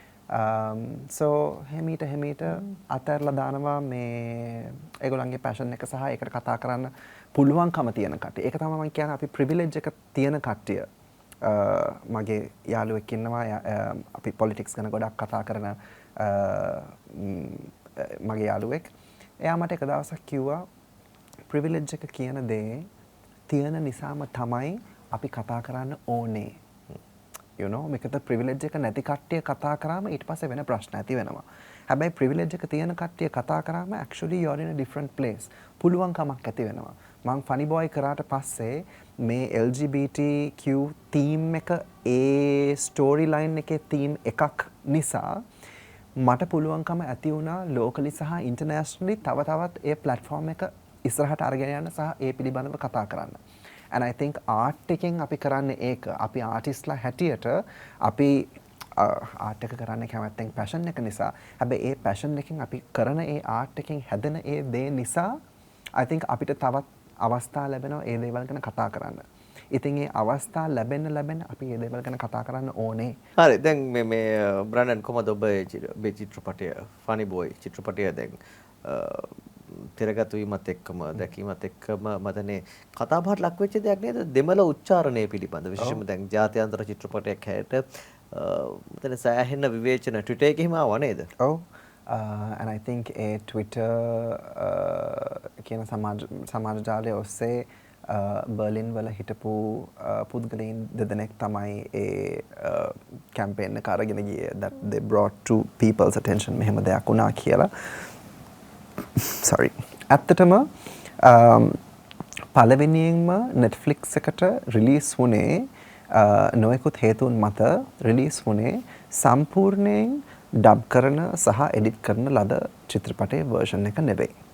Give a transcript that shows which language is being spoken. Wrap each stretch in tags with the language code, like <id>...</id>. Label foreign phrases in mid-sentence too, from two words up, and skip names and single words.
<si>so හැමීට අතහැරලා දානවා මේ ඒගොල්ලන්ගේ passion එක සහ ඒකට කතා කරන්න පුළුවන්කම තියෙන කට්ටිය. ඒක තමයි මම කියන්නේ අපි privilege එක තියෙන කට්ටිය. මගේ යාළුවෙක් ඉන්නවා අපි politics ගැන ගොඩක් කතා කරන මගේ යාළුවෙක් එයා මට එක දවසක් කිව්වා privilege එක කියන දේ තියෙන නිසාම තමයි අපි කතා කරන්න ඕනේ</si> <en>you know</en> <si>මේකට privilege එක නැති කට්ටිය කතා කරාම ඊට පස්සේ වෙන ප්‍රශ්න ඇති වෙනවා හැබැයි privilege එක තියෙන කට්ටිය කතා කරාම</si> <en>actually you are in a different place</en> <si>පුළුවන්කමක් ඇති වෙනවා මං funny boy කරාට පස්සේ මේ</si> <en>LGBTQ theme</en> <si>එක ඒ storyline එකේ theme එකක් නිසා මට පුළුවන්කම ඇති වුණා locally සහ internationally තව තවත් ඒ platform එක ඉස්සරහට අරගෙන යන්න සහ ඒ පිළිබඳව කතා කරන්න.</si> <en>And I think art</en> <si>එකෙන් අපි කරන්නේ ඒක. අපි artistලා හැටියට අපි art එක කරන්න කැමැත්තෙන් passion එක නිසා. හැබැයි ඒ passion එකෙන් අපි කරන ඒ art එකෙන් හැදෙන ඒ දේ නිසා</si> <en>I think</en> <si>අපිට තවත් අවස්ථා ලැබෙනවා ඒ දේවල් ගැන කතා කරන්න. ඉතින් ඒ අවස්ථා ලැබෙන්න අපි ඒ දේවල් ගැන කතා කරන්න ඕනේ. හරි දැන් මේ බ්‍රැන්ඩන් කොහමද ඔබ මේ චිත්‍රපටය Funny Boy චිත්‍රපටය දැන් තිරගත වීමත් එක්කම දැකීමත් එක්කම මතනේ කතා බහට ලක් වෙච්ච දෙයක් නේද දෙමළ උච්චාරණය පිළිබඳ විශේෂයෙන්ම දැන් ජාත්‍යන්තර චිත්‍රපටයක් හැට මතනේ සෑහෙන විවේචන Twitter එකේම ආවා නේද? ඔව්.</si> <en>and I think</en> <si>ඒ Twitter කියන සමාජ ජාලය ඔස්සේ බර්ලින් වල හිටපු පුද්ගලයන් දෙදෙනෙක් තමයි ඒ කැම්පේන් එක අරගෙන ගියේ</si> <en>that they brought to people's attention</en> <si>මෙහෙම දෙයක් වුණා කියලා. sorry. ඇත්තටම පළවෙනියෙන්ම Netflix එකට රිලීස් වුණේ නොයෙකුත් හේතුන් මත රිලීස් වුණේ සම්පූර්ණයෙන් ඩබ් කරන සහ එඩිට් කරන ලද චිත්‍රපටයේ version එක නෙවෙයි.</si>